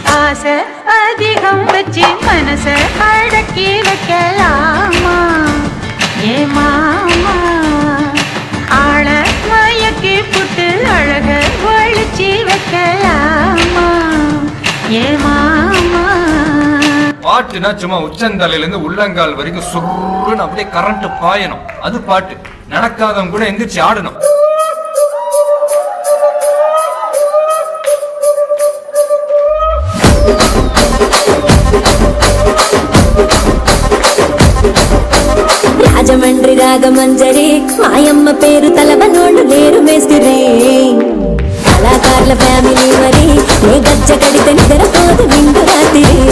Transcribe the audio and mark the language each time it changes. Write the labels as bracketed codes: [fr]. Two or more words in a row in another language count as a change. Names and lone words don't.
[ta] ஆசை அதிகம் வச்சு மனச அடக்கி வைக்கலாமா ஏ மாமா ஆள மயக்கி புட்டு அழக ஒழிச்சு வைக்கலாமா ஏ மாமா. பாட்டுனா சும்மா உச்சந்தலையில இருந்து உள்ளங்கால் வரைக்கும் சுருன்னு அப்படியே கரண்ட் பாயணும், அது பாட்டு. நடக்காதவங்க கூட எந்திரிச்சு ஆடணும். [te] రాజమండ్రి రాగమంజరి మాయమ్మ పేరు తలవనోళ్ళు లేరు మేస్తిరి కళాకారుల ఫ్యామిలీ మరి నీ గజ్జ కడితే నిద్రపోదు నిండు రాత్రి